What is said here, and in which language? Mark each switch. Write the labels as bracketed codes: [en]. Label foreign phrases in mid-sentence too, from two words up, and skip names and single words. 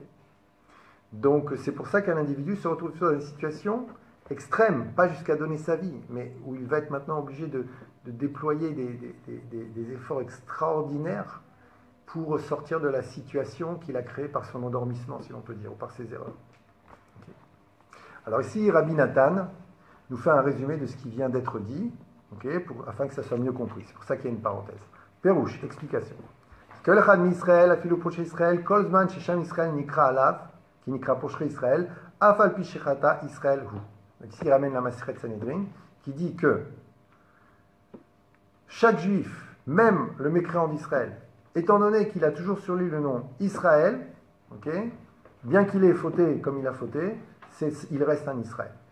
[fr] Donc c'est pour ça qu'un individu se retrouve dans une situation extrême, pas jusqu'à donner sa vie, mais où il va être maintenant obligé de déployer des efforts extraordinaires pour sortir de la situation qu'il a créée par son endormissement, si l'on peut dire, ou par ses erreurs. Okay. Alors ici, Rabbi Nathan nous fait un résumé de ce qui vient d'être dit, okay, afin que ça soit mieux compris. C'est pour ça qu'il y a une parenthèse. Pérouche, explication. [he] כל אחד מישראל אפילו פושע ישראל כל זמן ששם ישראל נקרא עליו, qui נקרא פושע ישראל אף על פי שחטא ישראל הוא. [fr] Donc ici, il ramène la Maseret Sanhedrin, qui dit que chaque juif, même le mécréant d'Israël, étant donné qu'il a toujours sur lui le nom Israël, okay, bien qu'il ait fauté comme il a fauté, il reste un Israël.